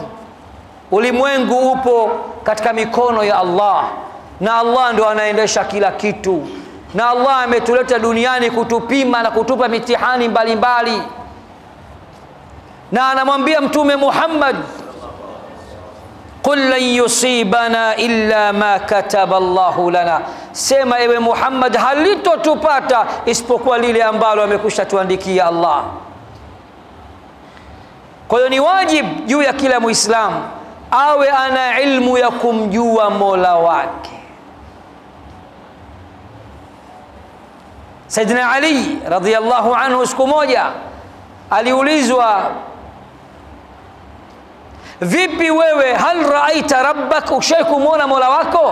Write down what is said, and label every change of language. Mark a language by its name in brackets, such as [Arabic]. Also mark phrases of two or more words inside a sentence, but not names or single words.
[Swahili] Ulimwengu upo katika mikono ya Allah, na Allah ndo anaendesha kila kitu. Na Allah ametuleta duniani kutupima na kutupa mitihani mbalimbali. Na anamwambia Mtume Muhammad, [Arabic] قل لن يصيبنا إلا ما كتب الله لنا, [Swahili] sema ewe Muhammad, halitotupata isipokuwa lile ambalo amekusha tuandikia Allah. Kwa hiyo ni wajibu juu ya kila Muislamu awe ana ilmu ya kumjua Mola wake. Sayyidina Ali [Arabic] رضي الله عنه [Swahili] siku moja aliulizwa, vipi wewe, [Arabic] هل رأيت ربك, [Swahili] ushaikumuona Mola wako?